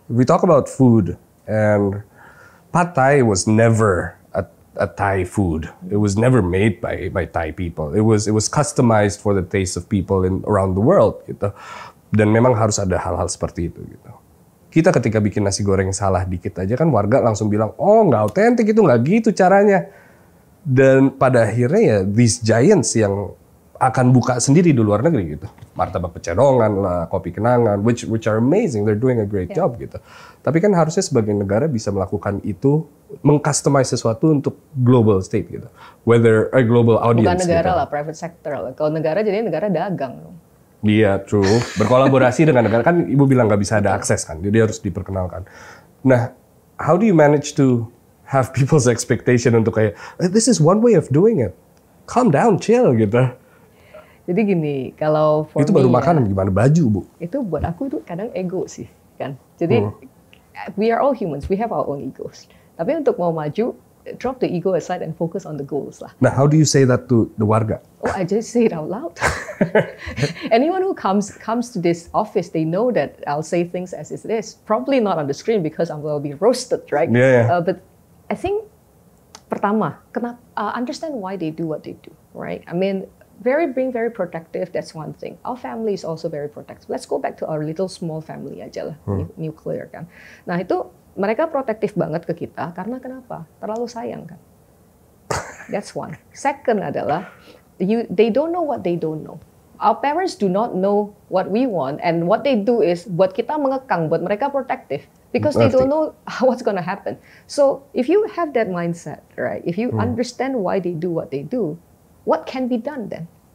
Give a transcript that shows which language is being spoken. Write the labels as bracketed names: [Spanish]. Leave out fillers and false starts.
[English] We talk about food, and Pad Thai was never a Thai food. It was never made by Thai people. It was customized for the taste of people around the world gitu. [Indonesian] Dan memang harus ada hal-hal seperti itu gitu. Kita ketika bikin nasi goreng salah dikit aja kan warga langsung bilang, oh nggak autentik, itu nggak gitu caranya. Dan pada akhirnya ya [English] these giants [Indonesian] yang akan buka sendiri di luar negeri gitu. [English] Martabak Pecenongan lah, Kopi Kenangan, which are amazing, they're doing a great job gitu. [Indonesian] Tapi kan harusnya sebagai negara bisa melakukan itu, mengcustomize sesuatu untuk global state gitu. [English] Whether a global audience. [Indonesian] Bukan negara gitu. lah, private sector lah. Kalau negara jadi negara dagang. Iya, true. Berkolaborasi dengan negara, kan Ibu bilang nggak bisa ada akses kan, jadi harus diperkenalkan. [English] Nah, how do you manage to have people's expectation [Indonesian] untuk kayak, [English] this is one way of doing it. Calm down, chill gitu. [Indonesian] Jadi gini, kalau itu baru makanan, gimana baju, Bu? Itu buat aku itu kadang ego sih, kan. [English] Jadi we are all humans, we have our own egos. [Indonesian] Tapi untuk mau maju, [English] drop the ego aside and focus on the goals lah. Nah, how do you say that to the warga? Oh, I just say it out loud. Anyone who comes to this office, they know that I'll say things as it is. Probably not on the screen because I will be roasted, right? Yeah. But I think pertama, understand why they do what they do, right? I mean, being very protective, that's one thing. Our family is also very protective. Let's go back to our little small family aja lah, nuclear kan. [Indonesian] Nah itu mereka protektif banget ke kita karena kenapa? Terlalu sayang kan. [English] That's one. Second adalah they don't know what they don't know. Our parents do not know what we want, and what they do is [Indonesian] buat kita mengekang, buat mereka [English] protective, because they don't know what's gonna happen. So if you have that mindset, right? If you understand why they do what they do, what can be done then?